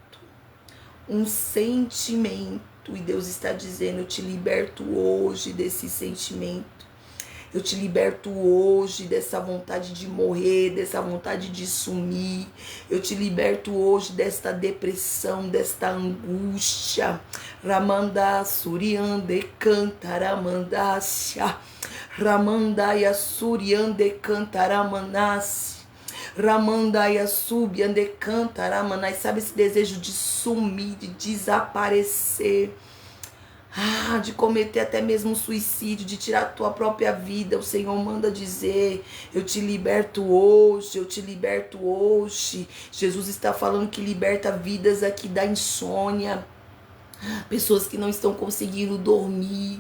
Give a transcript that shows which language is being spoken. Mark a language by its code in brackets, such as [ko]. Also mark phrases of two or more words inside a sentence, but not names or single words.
[pt] Um sentimento. E Deus está dizendo: eu te liberto hoje desse sentimento. Eu te liberto hoje dessa vontade de morrer, dessa vontade de sumir. Eu te liberto hoje desta depressão, desta angústia. Ramanda Suriande Cantaramandácia. Ramandaya Suriande Cantaramandácia. Ramandaya Subiande Cantaramandácia. Sabe esse desejo de sumir, de desaparecer? De cometer até mesmo suicídio, de tirar a tua própria vida. O Senhor manda dizer: eu te liberto hoje, eu te liberto hoje. Jesus está falando que liberta vidas aqui da insônia, pessoas que não estão conseguindo dormir.